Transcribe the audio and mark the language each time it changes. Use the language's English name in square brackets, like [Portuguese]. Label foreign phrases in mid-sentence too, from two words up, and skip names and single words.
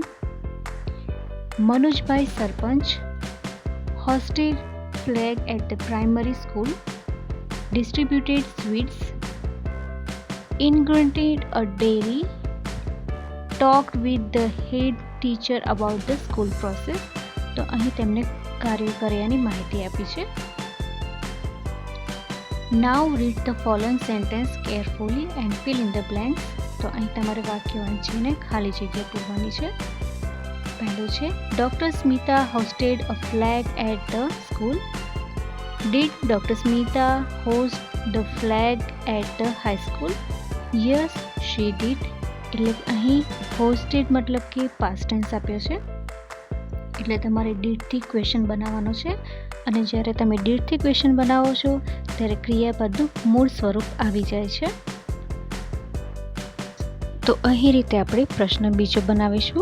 [English] Manojbhai Sarpanch hosted flag at the primary school, distributed sweets, inaugurated a dairy, talked with the head teacher about the school process. [Gujarati] તો અહીં તેમને કાર્ય કર્યાની માહિતી આપી છે. [English] Now read the following sentence carefully and fill in the blanks. [Gujarati] તો અહીં તમારે વાક્ય વાંચીને ખાલી જગ્યા પૂરવાની છે. [English] પહેલું છે Dr. Smita hosted a flag at the school. Did Dr. Smita host the flag at the high school? Yes, she did. [Gujarati] એટલે અહીં hosted મતલબ કે [English] past tense [Gujarati] આપ્યો છે, એટલે તમારે ડીડથી ક્વેશ્ચન બનાવવાનો છે અને જ્યારે તમે ડીડથી ક્વેશ્ચન બનાવો છો ત્યારે ક્રિયાપદનું મૂળ સ્વરૂપ આવી જાય છે. તો અહીં રીતે આપણે પ્રશ્ન બીજો બનાવીશું.